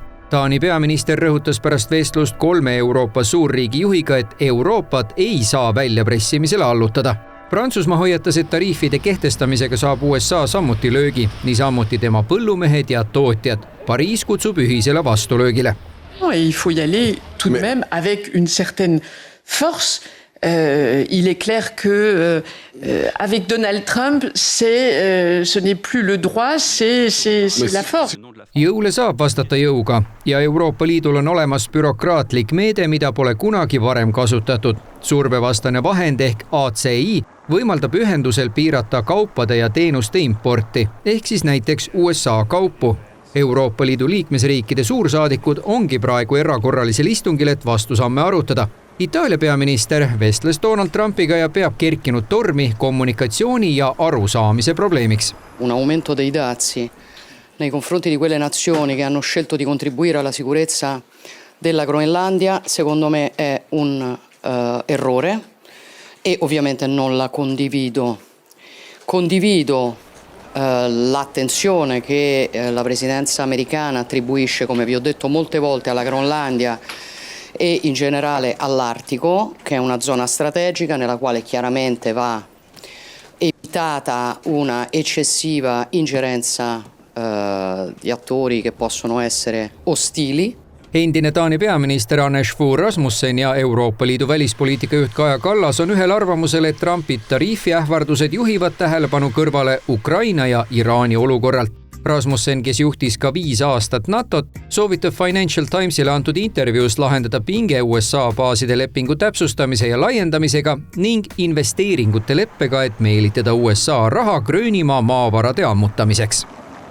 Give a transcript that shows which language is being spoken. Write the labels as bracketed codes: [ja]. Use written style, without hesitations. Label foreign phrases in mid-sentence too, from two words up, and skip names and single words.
[et] Taani peaminister rõhutas pärast vestlust 3 Euroopa suurriigi juhiga, et Euroopat ei saa väljapressimisele allutada. Prantsusmaa hoiatas, et tariifide kehtestamisega saab USA sammuti löögi, niisamuti tema põllumehed ja tootjad. Pariis kutsub ühisele vastulöögile. [fr] Il faut y aller tout de même avec une certaine force. Il est clair que avec Donald Trump, ce n'est plus le droit, c'est la force. [et] Jõule saab vastata jõuga ja Euroopa Liidul on olemas bürokraatlik meede, mida pole kunagi varem kasutatud. Survevastane vahend ehk ACI võimaldab ühendusel piirata kaupade ja teenuste importi, ehk siis näiteks USA kaupu. Euroopa Liidu liikmesriikide suursaadikud ongi praegu erakorralisel istungil, et vastusamme arutada. Itaalia peaminister vestles Donald Trumpiga ja peab kerkinud tormi kommunikatsiooni ja arusaamise probleemiks. [it] Un aumento dei dazi nei confronti di quelle nazioni che hanno scelto di contribuire alla sicurezza della Groenlandia, secondo me è un errore e ovviamente non la condivido. Condivido l'attenzione che la presidenza americana attribuisce, come vi ho detto molte volte, alla Groenlandia e in generale all'Artico, che è una zona strategica nella quale chiaramente va evitata una eccessiva ingerenza di attori che possono essere ostili. [et] Endine Taani peaminister Anders Fogh Rasmussen ja Euroopa Liidu välispoliitika juht Kaja Kallas on ühel arvamusel, et Trumpi tariifiähvardused juhivad tähelepanu kõrvale Ukraina ja Iraani olukorralt. Rasmussen, kes juhtis ka 5 aastat NATOt, soovitab Financial Timesile antud intervjuus lahendada pinge USA baaside lepingu täpsustamise ja laiendamisega ning investeeringute leppega, et meelitada USA raha Gröönimaa maavarade ammutamiseks.